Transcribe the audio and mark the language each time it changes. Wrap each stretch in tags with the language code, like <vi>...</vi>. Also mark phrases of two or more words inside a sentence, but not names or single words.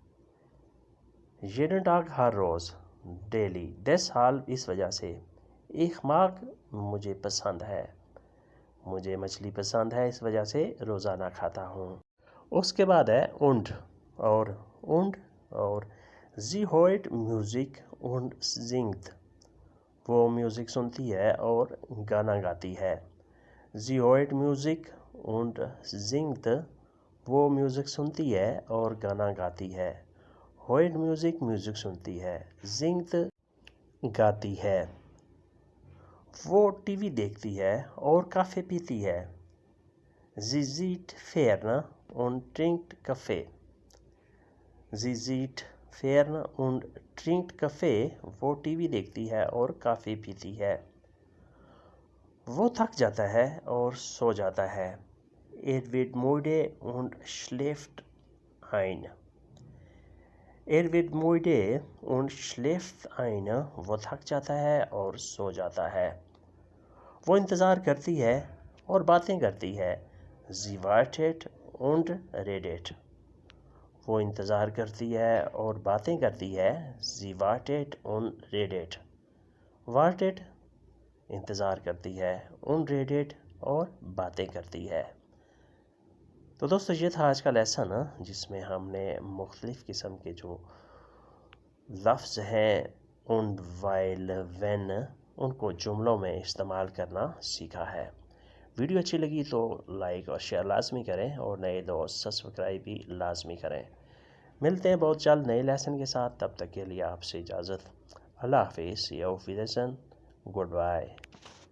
<de>jeden Tag,</de> <ur>ہر روز, ڈیلی. deshalb, اس وجہ سے.</ur> <de>Ich mag,</de> <ur>مجھے پسند ہے. مجھے مچھلی پسند ہے اس وجہ سے روزانہ کھاتا ہوں. اس کے بعد ہے</ur> <de>und. اور sie hört Musik und singt.</de> <ur>وہ میوزک سنتی ہے اور گانا گاتی ہے.</ur> <de>sie hört Musik und singt.</de> <ur>وہ میوزک سنتی ہے اور گانا گاتی ہے.</ur> <de>hört Musik,</de> <ur>میوزک سنتی ہے. singt, گاتی ہے. وہ ٹی وی دیکھتی ہے اور کافی پیتی ہے.</ur> <de>sie sieht fern und trinkt Kaffee. sie sieht fern und trinkt Kaffee,</de> <ur>وہ ٹی وی دیکھتی ہے اور کافی پیتی ہے۔ وہ تھک جاتا ہے اور سو جاتا ہے۔</ur> <de>wird müde und schläft ein۔ wird müde und schläft ein،</de> <ur>وہ تھک جاتا ہے اور سو جاتا ہے۔ وہ انتظار کرتی ہے اور باتیں کرتی ہے۔</ur> <de>sie wartet und redet۔</de> <ur>وہ انتظار کرتی ہے اور باتیں کرتی ہے۔</ur> <de>sie wartet und redet۔ wartet</de> <ur>انتظار کرتی ہے،</ur> <de>und redet</de> <ur>اور باتیں کرتی ہے۔ تو دوستو یہ تھا آج کا لیسن، جس میں ہم نے مختلف قسم کے جو لفظ ہیں</ur> <de>und weil wenn</de> <ur>ان کو جملوں میں استعمال کرنا سیکھا ہے۔ ویڈیو اچھی لگی تو لائک اور شیئر لازمی کریں، اور نئے دوست سبسکرائب بھی لازمی کریں۔ ملتے ہیں بہت جلد نئے لیسن کے ساتھ، تب تک کے لیے آپ سے اجازت۔ اللہ حافظ،</ur> <de>auf Wiedersehen،</de> <en>good bye.</en>